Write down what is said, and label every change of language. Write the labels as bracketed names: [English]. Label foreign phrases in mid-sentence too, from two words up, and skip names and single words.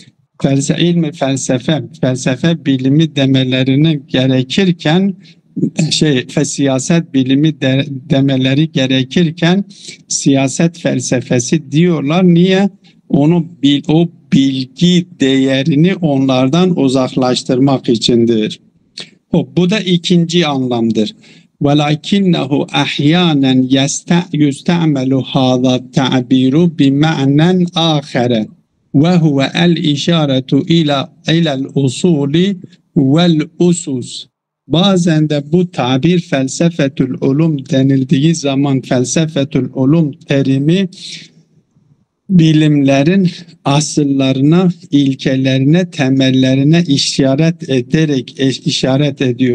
[Turkish] Felsefe bilimi demelerine gerekirken siyaset bilimi demeleri gerekirken siyaset felsefesi diyorlar. Niye? O bilgi değerini onlardan uzaklaştırmak içindir. Bu da ikinci anlamdır. [Arabic] وَلَكِنَّهُ أَحْيَانًا يُسْتَعْمَلُ هَذَا التَّعْبِيرُ بِمَعْنًا آخَرَ وَهُوَ الْإِشَارَةُ إِلَى الْأُصُولِ وَالْأُسُسِ. [Turkish] Bazen de bu tabir [Arabic] فلسفة العلوم [Turkish] denildiği zaman [Arabic] فلسفة العلوم [Turkish] terimi bilimlerin asıllarına, ilkelerine, temellerine işaret ediyor.